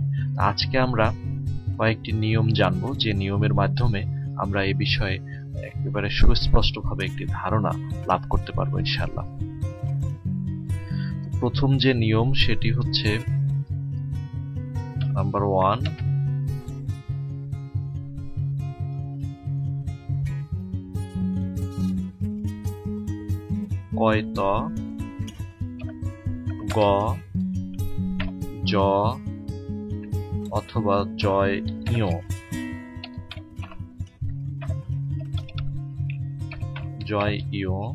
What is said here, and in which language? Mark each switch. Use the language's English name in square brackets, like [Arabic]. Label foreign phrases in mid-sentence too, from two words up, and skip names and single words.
[Bangla] আজকে আমরা কয়েকটি নিয়ম জানব, যে নিয়মের মাধ্যমে আমরা এই বিষয়ে একেবারে সুস্পষ্টভাবে একটি ধারণা লাভ করতে পারবো ইনশাআল্লাহ। প্রথম যে নিয়ম সেটি হচ্ছে নাম্বার 1, কয়ত গ জ অথবা জয় ইয়, জয় ইয়